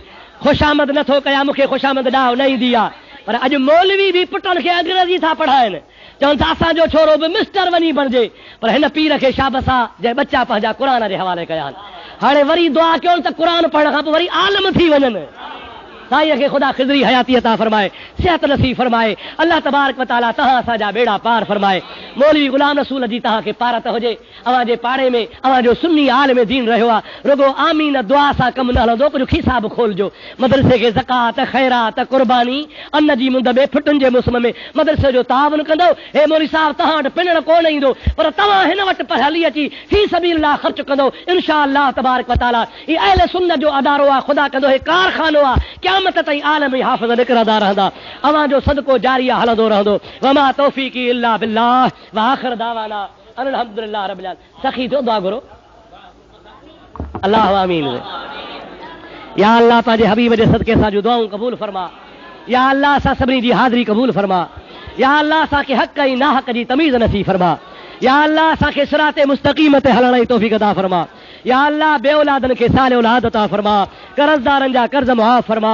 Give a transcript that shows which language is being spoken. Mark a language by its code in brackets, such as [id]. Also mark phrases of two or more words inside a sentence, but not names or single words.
[sd] ख़ुशामद नथो कयां, मूंखे ख़ुशामद ॾांहुं न ईंदी आहे, पर अॼु मौलवी बि पुटनि खे अंग्रेज़ी था पढ़ाइनि। चवनि था असांजो छोरो बि मिस्टर वञी बणिजे, पर हिन पीर खे शाबस आहे जंहिं बच्चा पंहिंजा क़ुर जे हवाले कया आहिनि। हाणे वरी दुआ कयूं त क़ुर पढ़ण खां पोइ वरी आलिम थी वञनि। साईं खे ख़ुदा ख़िज़री हयाती अता फरमाए, सिहत नसीब फरमाए। [ar] الله تبارك وتعالى [sd] तव्हां असांजा बेड़ा पार फरमाए। मौलवी गुलाम रसूल जी तव्हांखे पारत हुजे। अव्हांजे पाड़े में अव्हांजो सुन्नी आल में दीन रहियो आहे। रुगो आमीन दुआ सां कमु न हलंदो, कुझु खीसा बि खोलजो। मदरसे खे ज़कात, ख़ैरात, कुर्बानी, अन्न जी मुंद में, फिटुनि जे मौसम में मदरसे जो तावन कंदो। हे मौलवी साहब, तव्हां वटि पिनण कोन ईंदो, पर तव्हां हिन वटि पर हली अची [ar] في سبيل الله [sd] ख़र्च कंदो, [ar] إن شاء الله تبارك وتعالى [sd] ही अहले सुन्नत जो अदारो आहे। ख़ुदा कंदो हे कारखानो आहे, क़यामत ताईं आलम हाफ़िज़ निकिरंदा रहंदा। अव्हांजो सदको जारिया हलंदो रहंदो। [ar] وما توفيقي إلا بالله وآخر دعوانا أن الحمد لله رب العالمين. [sd] सखी जो दुआ करो। अल्लाह आमीन। [ar] يا الله [sd] पंहिंजे हबीब जे सदके सां जो दुआऊं क़बूल फरमा। [ar] يا الله [sd] असां सभिनी जी हाज़िरी क़बूल फरमा। [ar] يا الله [sd] असांखे हक़ ऐं नाहक़ जी तमीज़ नसीब फरमा। [ar] يا الله [sd] असांखे सिराते मुस्तक़ीम ते हलण जी तौफ़ीक़ अता फरमा। [ar] يا الله [sd] बे औलादनि खे साल औलाद अता फरमा। कर्ज़दारनि जा कर्ज़ मुआफ़ फरमा।